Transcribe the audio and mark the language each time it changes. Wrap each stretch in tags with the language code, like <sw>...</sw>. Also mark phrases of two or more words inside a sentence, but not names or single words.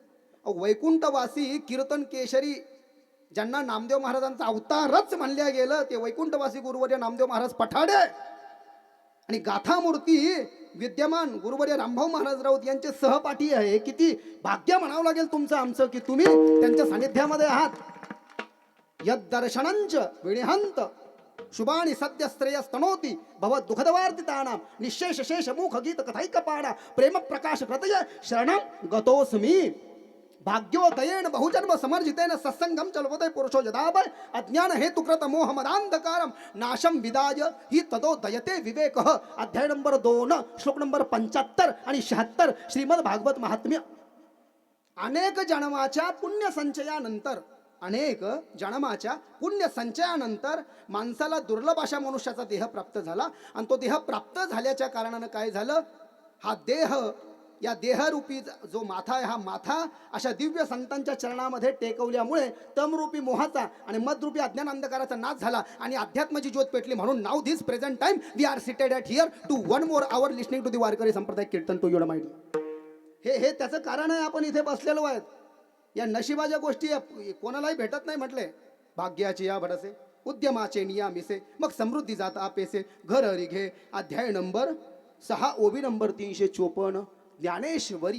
<mr>वैकुंठवासी कीर्तन केशरी ज्यांना नामदेव महाराजांचा अवतारच म्हणल्या गेलं, ते वैकुंठवासी गुरुवर्य नामदेव महाराज पठाडे आणि गाथामूर्ती विद्यमान गुरुवर्य रामभाऊ महाराज राऊत यांचे सहपाठी आहे. किती भाग्य म्हणावं लागेल तुमचं आमचं की तुम्ही त्यांच्या सानिध्यामध्ये आहात.</mr> <sa>यद दर्शनंच विनिहंत शुभानि सद्य श्रेयस्तनोती भव दुःखदवार्तितानां निशेष शेष मुख गीत कथैकपाणा प्रेम प्रकाश प्रतय शरणं गतोस्मी. भाग्योदयेन बहुजन्म समर्जितेन सत्संगम चलवते पुरुषो यदाभय अज्ञान हेतुकृत मोह मदांधकारम नाशम विदाय ही तदोदयते विवेकः.</sa> <mr>अध्याय नंबर 2 श्लोक नंबर 75 आणि 76 श्रीमद भागवत महात्म्य. अनेक जन्माच्या पुण्य संचयानंतर माणसाला दुर्लभ अशा मनुष्याचा देह प्राप्त झाला. आणि तो देह प्राप्त झाल्याच्या कारणानं काय झालं? हा देह, या देहरूपी जो माथा आहे, हा माथा अशा दिव्य संतांच्या चरणामध्ये टेकवल्यामुळे तमरूपी मोहाचा आणि मदरूपी अज्ञान अंधकाराचा नाश झाला आणि अध्यात्माची ज्योत पेटली.</mr> <en>म्हणून now this present time we are seated at here to 1 more hour listening to the</en> <mr>वारकरी संप्रदाय कीर्तन</mr> <en>to your mind.</en> <mr>हे त्याचं कारण आहे. आपण इथे बसलेलो आहेत. या नशिबाच्या गोष्टी कोणालाही भेटत नाही. म्हटले भाग्याची या भडसे उद्यमाचे नियामिसे मग समृद्धी जात आपेसे घर हरी घे. अध्याय नंबर 6 ओबी नंबर 354 ज्ञानेश्वरी.</mr>